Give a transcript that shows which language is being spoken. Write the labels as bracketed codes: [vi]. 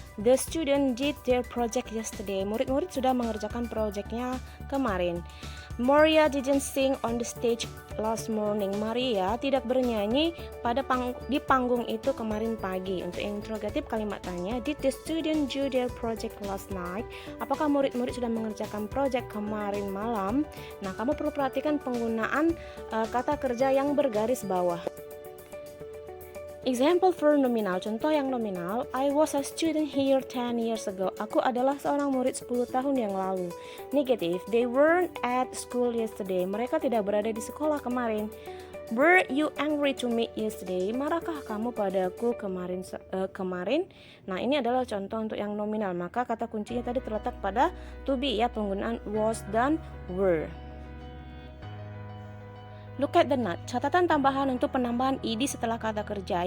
[en] The student did their project yesterday. [id] Murid-murid sudah mengerjakan proyeknya kemarin. [en] Maria didn't sing on the stage last morning. [id] Maria tidak bernyanyi di panggung itu kemarin pagi. Untuk interrogatif kalimat tanya, [en] did the student do their project last night? [id] Apakah murid-murid sudah mengerjakan proyek kemarin malam? Nah, kamu perlu perhatikan penggunaan kata kerja yang bergaris bawah. [en] Example for nominal, [id] contoh yang nominal. [en] I was a student here 10 years ago. [id] Aku adalah seorang murid 10 tahun yang lalu. [en] Negative, they weren't at school yesterday. [id] Mereka tidak berada di sekolah kemarin. [en] Were you angry to me yesterday? [id] Marahkah kamu padaku kemarin? [en] Nah, ini adalah contoh untuk yang nominal. [id] Maka kata kuncinya tadi terletak pada to be ya, penggunaan was dan were. [en] Look at the note. [id] Catatan tambahan untuk penambahan ed setelah kata kerja.